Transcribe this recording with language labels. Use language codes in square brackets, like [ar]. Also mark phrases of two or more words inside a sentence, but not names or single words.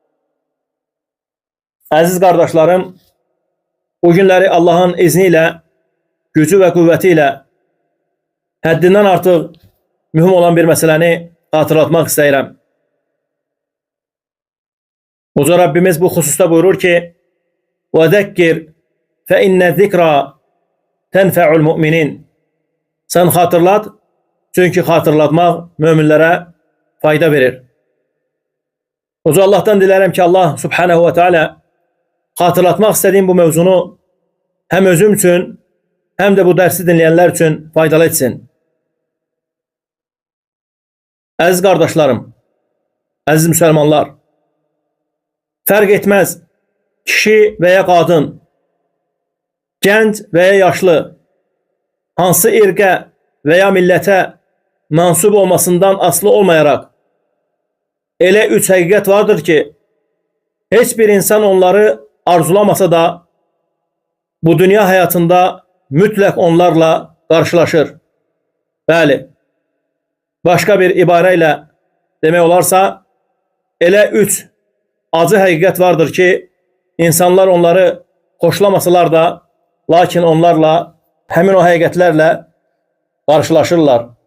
[tr] Aziz kardeşlerim, bu günleri Allah'ın izniyle, gücü ve kuvvetiyle haddinden artık mühim olan bir meseleni hatırlatmak isterim. Uca Rabbimiz bu hususta buyurur ki: [ar] وَذَكِّرْ فَاِنَّ الذِّكْرَى تَنْفَعُ الْمُؤْمِنِينَ. [tr] Sen hatırlat, çünkü hatırlatmak müminlere fayda verir. Uca Allah'tan dilerim ki Allah Subhanahu ve Teala hatırlatmak istediğim bu mevzunu hem özüm için hem de bu dersi dinleyenler için faydalı etsin. Aziz kardeşlerim, aziz Müslümanlar, fark etmez kişi veya kadın, genç veya yaşlı, [az] hansı irqə veya millete mansub olmasından aslı olmayarak elə üç həqiqət vardır ki, heç bir insan onları arzulamasa da bu dünya hayatında mütləq onlarla karşılaşır. Bəli, başka bir ibarəyle demək olarsa, elə üç acı həqiqət vardır ki, insanlar onları xoşlamasalar da, lakin onlarla, həmin o həqiqətlərlə karşılaşırlar.